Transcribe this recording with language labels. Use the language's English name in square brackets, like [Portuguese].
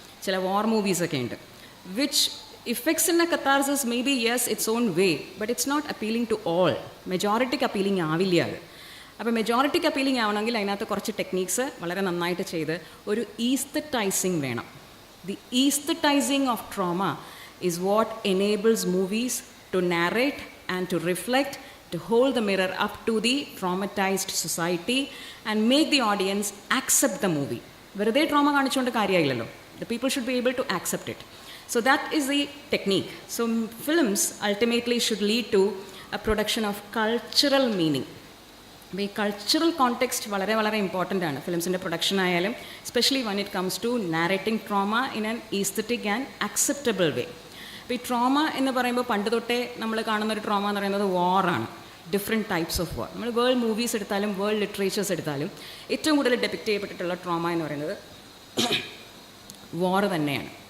[Malayalam] ചില വാർ മൂവീസൊക്കെ ഉണ്ട് [English] Which effects in a catharsis may be yes it's own way, but it's not appealing to all. [Malayalam] മെജോറിറ്റിക്ക് appealing ആവില്ല അത്. അപ്പോൾ മെജോറിറ്റിക്ക് appealing ആവണമെങ്കിൽ അതിനകത്ത് കുറച്ച് ടെക്നീക്സ് വളരെ നന്നായിട്ട് ചെയ്ത് ഒരു ഈസ്തറ്റൈസിങ് വേണം. [English] The aesthetizing of trauma is what enables movies to narrate and to reflect, to hold the mirror up to the traumatized society and make the audience accept the movie. [Malayalam] വെറുതെ trauma കാണിച്ചുകൊണ്ട് കാര്യമായില്ലല്ലോ. [English] The people should be able to accept it. So that is the technique. So films ultimately should lead to a production of cultural meaning. [Malayalam] ഈ cultural context വളരെ വളരെ important ആണ് ഫിലിംസിൻ്റെ production ആയാലും, [English] Especially when it comes to narrating trauma in an aesthetic and acceptable way. [Malayalam] അപ്പോൾ ഈ trauma എന്ന് പറയുമ്പോൾ പണ്ട് തൊട്ടേ നമ്മൾ കാണുന്ന ഒരു ട്രോമ എന്ന് പറയുന്നത് വാറാണ്. [English] Different types of war. [Malayalam] നമ്മൾ വേൾഡ് മൂവീസ് എടുത്താലും വേൾഡ് ലിറ്ററേച്ചേഴ്സ് എടുത്താലും ഏറ്റവും കൂടുതൽ ഡെപിക്റ്റ് ചെയ്യപ്പെട്ടിട്ടുള്ള ട്രോമ എന്ന് പറയുന്നത് വാർ തന്നെയാണ്.